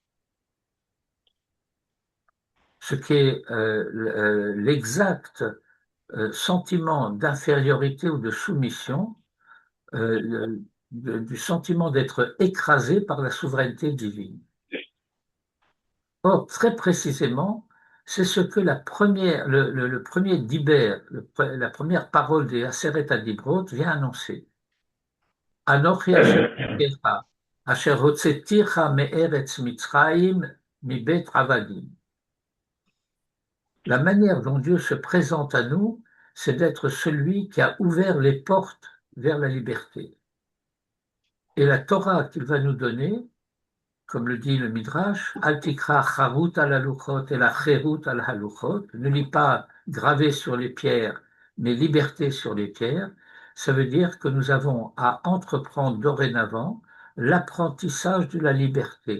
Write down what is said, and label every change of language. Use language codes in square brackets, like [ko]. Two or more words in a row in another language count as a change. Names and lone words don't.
[fr] Ce qui est l'exact sentiment d'infériorité ou de soumission, du sentiment d'être écrasé par la souveraineté divine. Or, très précisément, c'est ce que le premier diber, la première parole des [he] עשרת הדברות [fr] vient annoncer. [he] אנכי אשר אלהיך אשר הוצאתיך מארץ מצרים מבית עבדים. [fr] La manière dont Dieu se présente à nous, c'est d'être celui qui a ouvert les portes vers la liberté. Et la Torah qu'il va nous donner, comme le dit le Midrash, [he] אל תקרא חרות על הלוחות אלא חירות על הלוחות, [fr] ne lis pas gravé sur les pierres, mais liberté sur les pierres, ça veut dire que nous avons à entreprendre dorénavant l'apprentissage de la liberté.